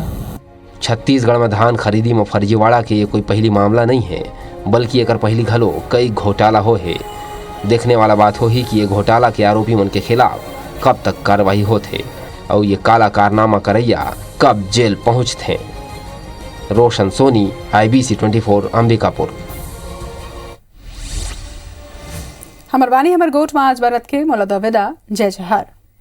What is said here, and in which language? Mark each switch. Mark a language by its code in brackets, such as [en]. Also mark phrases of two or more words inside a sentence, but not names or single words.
[hne] छत्तीसगढ़ में धान खरीदी में फर्जीवाड़ा के ये कोई पहली मामला नहीं है, बल्कि एक पहली घलो कई घोटाला हो है। देखने वाला बात हो ही कि ये घोटाला के आरोपी मन के खिलाफ कब तक कार्रवाई होते और ये काला कारनामा करैया कब जेल पहुंचते। रोशन सोनी, IBC 24 अंबिकापुर। हमर बानी हमर गोठ में आज भारत के मोला विदा। जय जहर।